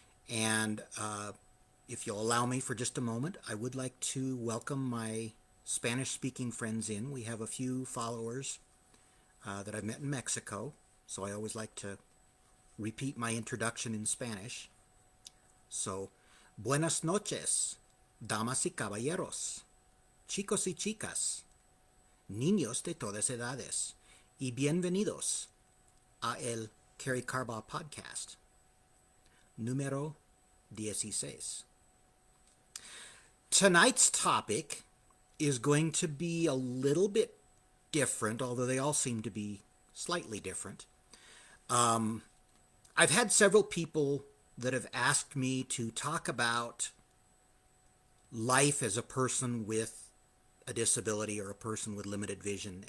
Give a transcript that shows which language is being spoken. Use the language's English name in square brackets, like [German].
[English] And if you'll allow me for just a moment, I would like to welcome my Spanish-speaking friends in. We have a few followers that I've met in Mexico, so I always like to repeat my introduction in Spanish. [Spanish] So, buenas noches, damas y caballeros, chicos y chicas, niños de todas edades, y bienvenidos a el Karey Carbaugh Podcast, número 16. [English] Tonight's topic is going to be a little bit different, although they all seem to be slightly different. I've had several people that have asked me to talk about life as a person with a disability or a person with limited vision.